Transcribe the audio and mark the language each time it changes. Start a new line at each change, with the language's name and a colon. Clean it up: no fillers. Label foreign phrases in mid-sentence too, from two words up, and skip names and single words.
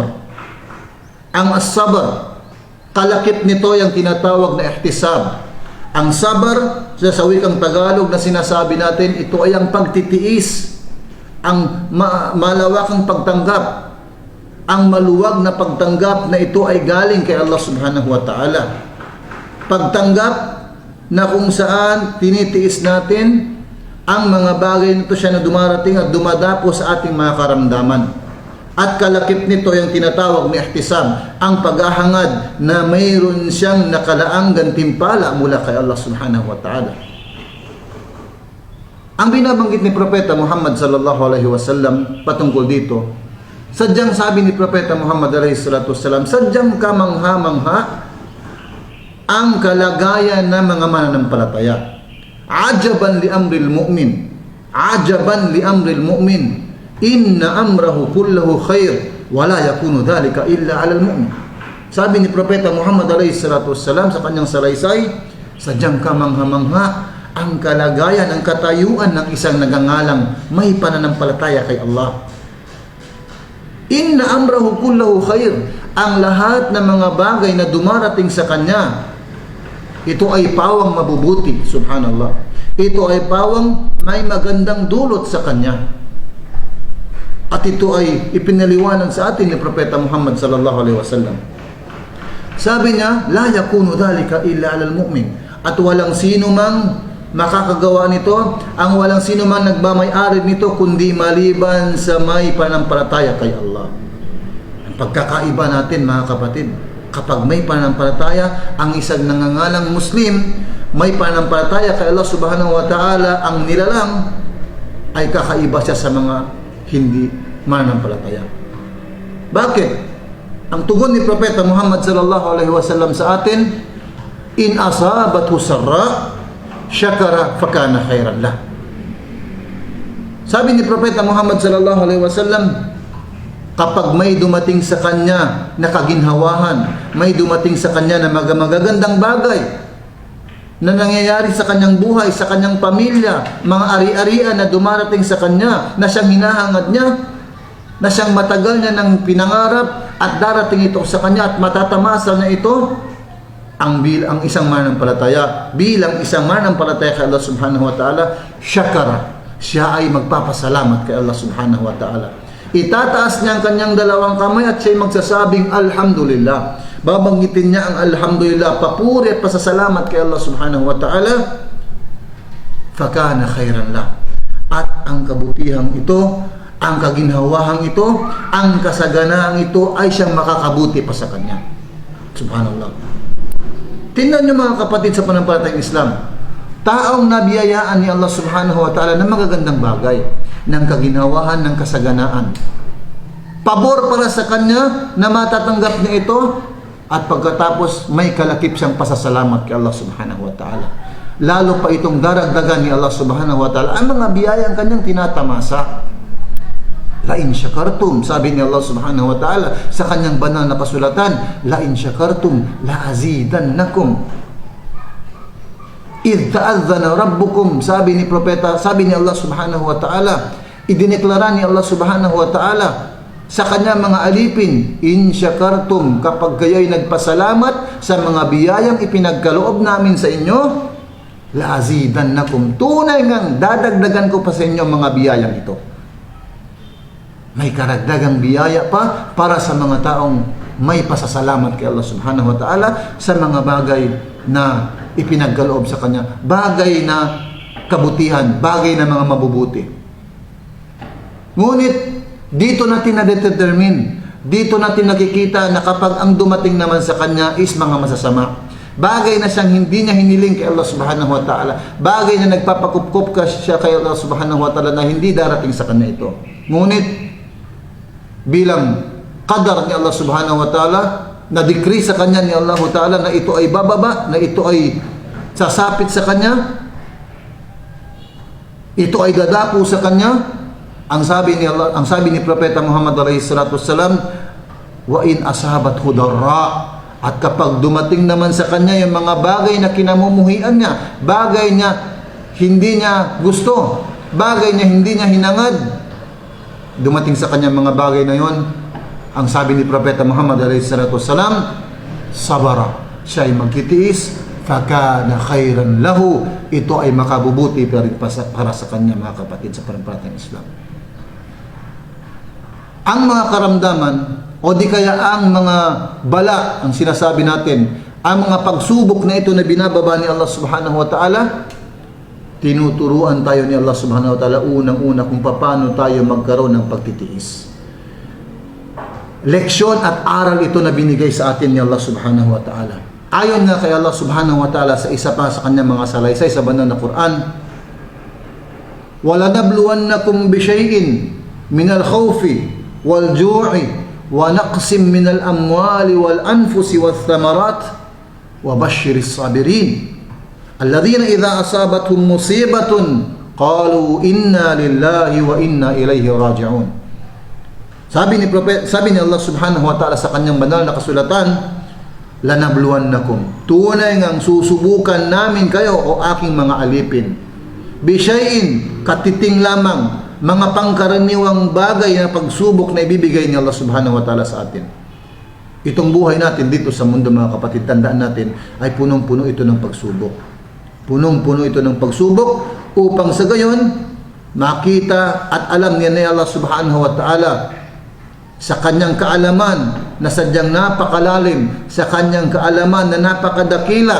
Filipino: Ang as-sabr, kalakip nito yung tinatawag na ihtisab. Ang sabar, sa wikang Tagalog na sinasabi natin, ito ay ang pagtitiis, ang malawakang pagtanggap, ang maluwag na pagtanggap na ito ay galing kay Allah
Arabic: سبحانه وتعالى.
Filipino: Pagtanggap na kung saan tinitiis natin ang mga bagay nito siya na dumarating at dumadapo sa ating mga karamdaman. At kalakip nito yung tinatawag na ihtisab, ang paghahangad na mayroon siyang nakalaang gantimpala mula kay Allah
Arabic: سبحانه وتعالى.
Filipino: Ang binabanggit ni Propeta Muhammad
Arabic: صلى الله عليه وسلم
Filipino: patungkol dito, sadyang sabi ni Propeta Muhammad
Arabic: عليه الصلاة والسلام,
Filipino: sadyang kamangha-mangha ang kalagayan ng mga mananampalataya.
Arabic: عجبا لأمر المؤمن. عجبا لأمر المؤمن. إن أمره كله خير ولا يكون ذلك إلا على المؤمن.
Filipino: Sabi ni Propeta Muhammad
Arabic: عليه الصلاة والسلام
Filipino: sa kanyang salaysay, sadyang kamangha-mangha ang kalagayan, ang katayuan ng isang nagangalang may pananampalataya kay Allah.
Arabic: إن أمره كله خير.
Filipino: Ang lahat ng mga bagay na dumarating sa kanya, ito ay pawang mabubuti, subhanallah. Ito ay pawang may magandang dulot sa kanya. At ito ay ipinaliwanag sa atin ni Propeta Muhammad
Arabic: صلى الله عليه وسلم.
Filipino: Sabi niya,
Arabic: لا يكون ذلك إلا على المؤمن.
Filipino: At walang sino mang makakagawa nito, ang walang sino man nagmamay-ari nito kundi maliban sa may pananampalataya kay Allah. Ang pagkakaiba natin mga kapatid, kapag may pananampalataya ang isang nangangalang Muslim, may pananampalataya kay Allah
Arabic: سبحانه وتعالى,
Filipino: ang nilalang ay kakaiba siya sa mga hindi mananampalataya. Bakit? Ang tugon ni Propeta Muhammad
Arabic: صلى الله عليه وسلم
Filipino: sa atin,
Arabic: إن أصابته سراء شكر فكان خيرا له.
Filipino: Sabi ni Propeta Muhammad
Arabic: صلى الله عليه وسلم,
Filipino: kapag may dumating sa kanya na kaginhawahan, may dumating sa kanya na magagandang bagay na nangyayari sa kanyang buhay, sa kanyang pamilya, mga ari-arian na dumarating sa kanya, na siyang hinahangad niya, na siyang matagal niya ng pinangarap at darating ito sa kanya at matatamasa na ito, ang isang mananampalataya, bilang isang mananampalataya kay Allah
Arabic: سبحانه وتعالى,
Filipino: syakara, siya ay magpapasalamat kay Allah
Arabic: سبحانه وتعالى.
Filipino: Itataas niya ang kanyang dalawang kamay at siya ay magsasabing alhamdulillah. Babanggitin niya ang alhamdulillah, papuri at pasasalamat kay Allah
Arabic: سبحانه وتعالى, فكان خيرا له.
Filipino: At ang kabutihang ito, ang kaginhawahang ito, ang kasaganaang ito ay siyang makakabuti pa sa kanya. Subhanallah. Tingnan niyo mga kapatid sa pananampalatayang Islam, taong nabiyayaan ni Allah
Arabic: سبحانه وتعالى
Filipino: ng magagandang bagay, ng kaginhawahan, ng kasaganaan. Pabor para sa kanya na matatanggap niya ito, at pagkatapos may kalakip siyang pasasalamat kay Allah
Arabic: سبحانه وتعالى.
Filipino: Lalo pa itong daragdagan ni Allah
Arabic: سبحانه وتعالى
Filipino: ang mga biyayang kanyang tinatamasa.
Arabic: لئن شكرتم,
Filipino: sabi ni Allah
Arabic: سبحانه وتعالى
Filipino: sa kanyang banal na kasulatan,
Arabic: لئن شكرتم لأزيدنكم. إذ تأذن ربكم,
Filipino: sabi ni propeta, sabi ni Allah
Arabic: سبحانه وتعالى,
Filipino: idineklara ni Allah
Arabic: سبحانه وتعالى
Filipino: sa kanyang mga alipin,
Arabic: إن شكرتم,
Filipino: kapag kayo'y nagpasalamat sa mga biyayang ipinagkaloob namin sa inyo,
Arabic: لأزيدنكم,
Filipino: tunay ngang dadagdagan ko pa sa inyo mga biyayang ito. May karagdagang biyaya pa para sa mga taong may pasasalamat kay Allah
Arabic: سبحانه وتعالى
Filipino: sa mga bagay na ipinagkaloob sa kanya, bagay na kabutihan, bagay na mga mabubuti. Ngunit dito natin na-determine, dito natin nakikita na kapag ang dumating naman sa kanya is mga masasama, bagay na siyang hindi niya hiniling kay Allah
Arabic: سبحانه وتعالى,
Filipino: bagay na nagpapakupkup ka siya kay Allah
Arabic: سبحانه وتعالى
Filipino: na hindi darating sa kanya ito. Ngunit bilang qadar ni Allah
Arabic: سبحانه وتعالى,
Filipino: na-decree sa kanya ni Allah ta'ala na ito ay bababa, na ito ay sasapit sa kanya, ito ay dadapo sa kanya, Ang sabi ni Propeta Muhammad
Arabic: عليه الصلاة والسلام, وإن أصابته ضراء,
Filipino: at kapag dumating naman sa kanya yung mga bagay na kinamumuhian niya, bagay niya hindi niya gusto, bagay niya hindi niya hinangad, dumating sa kanya mga bagay na yon, ang sabi ni Propeta Muhammad
Arabic: عليه الصلاة والسلام,
Filipino: sabara, siya ay magtitiis,
Arabic: فكان خيرا له,
Filipino: ito ay makabubuti para sa kanya, mga kapatid, sa pananampalatayang Islam. Ang mga karamdaman o di kaya ang mga bala, ang sinasabi natin, ang mga pagsubok na ito na binababa ni Allah
Arabic: سبحانه وتعالى,
Filipino: tinuturuan tayo ni Allah
Arabic: سبحانه وتعالى
Filipino: unang-una kung paano tayo magkaroon ng pagtitiis. Leksyon at aral ito na binigay sa atin ni Allah
Arabic: سبحانه وتعالى.
Filipino: Ayon nga kay Allah subhanahu wa ta'ala sa isa pa sa kanyang mga salaysay sa banal na Quran,
Arabic: وَلَنَبْلُوَنَّكُمْ بِشَيْءٍ مِنَ الْخَوْفِ وَالْجُوعِ وَنَقْصٍ مِنَ الْأَمْوَالِ وَالْأَنْفُسِ وَالثَّمَرَاتِ وَبَشِّرِ الصَّابِرِينَ الَّذِينَ إِذَا أَصَابَتْهُمْ مُصِيبَةٌ قَالُوا إِنَّا لِلَّهِ وَإِنَّا إِلَيْهِ رَاجِعُونَ.
Filipino: Sabi ni Allah
Arabic: سبحانه وتعالى
Filipino: sa kanyang banal na kasulatan, lanabluwannakum, tunay ngang susubukan namin kayo o aking mga alipin, bishayin, katiting lamang, mga pangkaraniwang bagay na pagsubok na ibibigay ni Allah
Arabic: سبحانه وتعالى
Filipino: sa atin. Itong buhay natin dito sa mundo, mga kapatid, tandaan natin, ay punong-puno ito ng pagsubok. Punong-puno ito ng pagsubok upang sa gayon makita at alam niya ni Allah
Arabic: سبحانه وتعالى
Filipino: sa kanyang kaalaman na sadyang napakalalim, sa kanyang kaalaman na napakadakila.